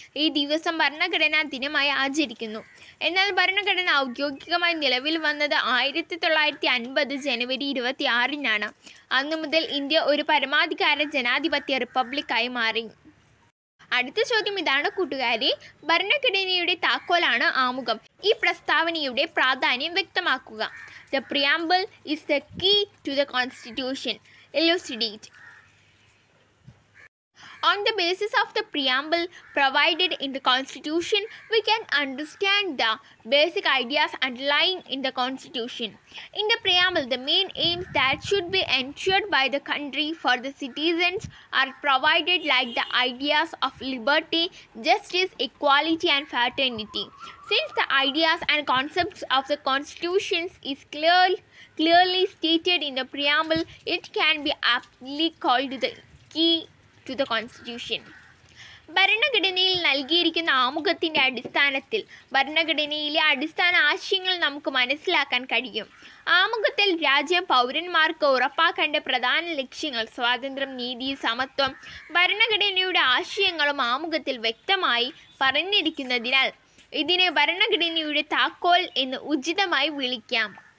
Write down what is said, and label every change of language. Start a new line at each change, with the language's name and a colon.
Malayalam: ഈ ദിവസം ഭരണഘടനാ ദിനമായി ആചരിക്കുന്നു. എന്നാൽ ഭരണഘടന ഔദ്യോഗികമായി നിലവിൽ വന്നത് 1950 ജനുവരി 26 അന്നു മുതൽ ഇന്ത്യ ഒരു പരമാധികാര ജനാധിപത്യ റിപ്പബ്ലിക്കായി മാറി. അടുത്ത ചോദ്യം ഇതാണ് കൂട്ടുകാരെ. ഭരണഘടനയുടെ താക്കോലാണ് ആമുഖം. ഈ പ്രസ്താവനയുടെ പ്രാധാന്യം വ്യക്തമാക്കുക.
English: The preamble is the key to the Constitution. Elucidate. On the basis of the preamble provided in the Constitution, we can understand the basic ideas underlying in the Constitution. In the preamble, the main aims that should be ensured by the country for the citizens are provided, like the ideas of liberty, justice, equality and fraternity. Since the ideas and concepts of the Constitution is clearly stated in the preamble, it can be aptly called the key to the Constitution.
Malayalam: ഭരണഘടനയിൽ നൽകിയിരിക്കുന്ന ആമുഖത്തിൻ്റെ അടിസ്ഥാനത്തിൽ ഭരണഘടനയിലെ അടിസ്ഥാന ആശയങ്ങൾ നമുക്ക് മനസ്സിലാക്കാൻ കഴിയും. ആമുഖത്തിൽ രാജ്യം പൗരന്മാർക്ക് ഉറപ്പാക്കേണ്ട പ്രധാന ലക്ഷ്യങ്ങൾ സ്വാതന്ത്ര്യം, നീതി, സമത്വം, ഭരണഘടനയുടെ ആശയങ്ങളും ആമുഖത്തിൽ വ്യക്തമായി പറഞ്ഞിരിക്കുന്നതിനാൽ ഇതിനെ ഭരണഘടനയുടെ താക്കോൽ എന്ന് ഉചിതമായി വിളിക്കാം.